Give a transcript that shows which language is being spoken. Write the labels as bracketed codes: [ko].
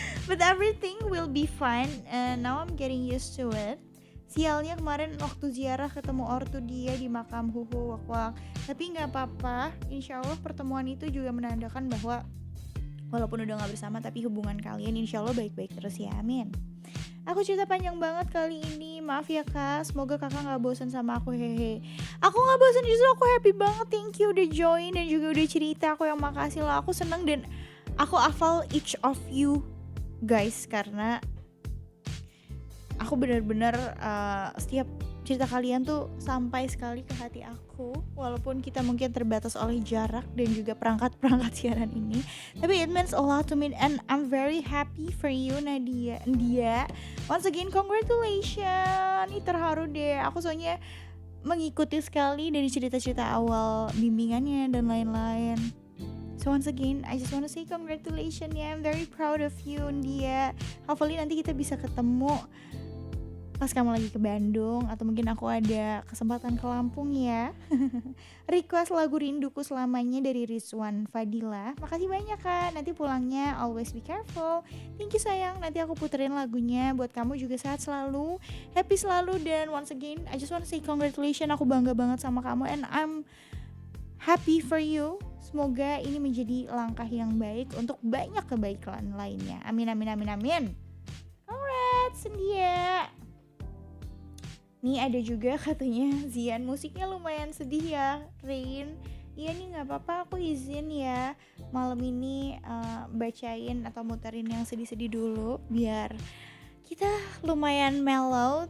[en] But everything will be fine, and now I'm getting used to it. [id] Sialnya kemarin waktu ziarah ketemu ortu dia di makam Huhu Wakwak. Tapi gak apa-apa, insya Allah pertemuan itu juga menandakan bahwa walaupun udah gak bersama, tapi hubungan kalian insya Allah baik-baik terus ya, amin. Aku cerita panjang banget kali ini, maaf ya kak. Semoga kakak gak bosan sama aku, hehe. Aku gak bosan, justru aku happy banget. [en] Thank you [id] udah join dan juga udah cerita. Aku yang makasih lah, aku seneng dan aku hafal [en] each of you guys, [id] karena aku benar-benar setiap cerita kalian tuh sampai sekali ke hati aku. Walaupun kita mungkin terbatas oleh jarak dan juga perangkat-perangkat siaran ini, tapi [en] it means a lot to me and I'm very happy for you Nadia. Once again congratulations. [id] Ini terharu deh aku, soalnya mengikuti sekali dari cerita-cerita awal bimbingannya dan lain-lain. [en] So once again, I just want to say congratulations [id] ya. [en] I'm very proud of you, India. [id] Hopefully nanti kita bisa ketemu pas kamu lagi ke Bandung, atau mungkin aku ada kesempatan ke Lampung ya. Request lagu Rinduku Selamanya dari Rizwan Fadila. Makasih banyak Kak. Nanti pulangnya [en] always be careful. Thank you [id] sayang. Nanti aku puterin lagunya buat kamu juga, sehat selalu, happy selalu. Dan [en] once again, I just want to say congratulations. [id] Aku bangga banget sama kamu [en] and I'm happy for you. [id] Semoga ini menjadi langkah yang baik untuk banyak kebaikan lainnya. Amin amin amin amin. Congrats India. Nih ada juga katanya Zian, musiknya lumayan sedih ya Rain. Iya nih gak apa-apa, aku izin ya malam ini bacain atau muterin yang sedih-sedih dulu biar kita lumayan mellow.